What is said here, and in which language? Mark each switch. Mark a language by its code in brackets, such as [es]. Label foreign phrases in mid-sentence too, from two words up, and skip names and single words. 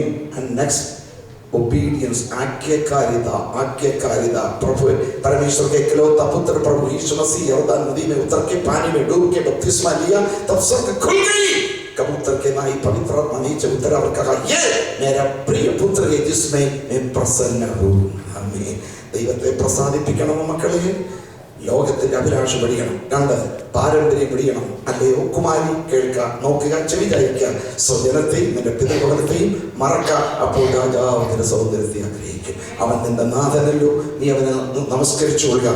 [en] and next obedience, आज्ञाकारिता. [hi] प्रभु परमेश्वर के इकलौता पुत्र प्रभु यीशु मसीह यरदन नदी में उतर के पानी में डूब के बपतिस्मा लिया, तब स्वर्ग खुल गई. कबूतर के नाई पवित्र आत्मा नीचे उतरा और कहा, ये मेरा प्रिय पुत्र है जिसमें मैं प्रसन्न हूँ. आमीन. [ml] ദൈവത്തെ പ്രസാദിപ്പിക്കണം മക്കളെ. ലോകത്തിന്റെ അഭിലാഷ പഠിക്കണം. 2 പാരമ്പര്യം പഠിക്കണം. അല്ലയോ കുമാരി, കേൾക്കുക, നോക്കുക, ചെവി ചായിക്കുക. സ്വജനത്തെയും നിന്റെ പിതൃഭവനത്തെയും മറക്ക. അപ്പോൾ രാജാവ് നിന്റെ സൗന്ദര്യത്തെ ആഗ്രഹിക്കും. അവൻ നിന്റെ നാഥനല്ലോ, നീ അവനെ നമസ്കരിച്ചു കൊള്ളുക.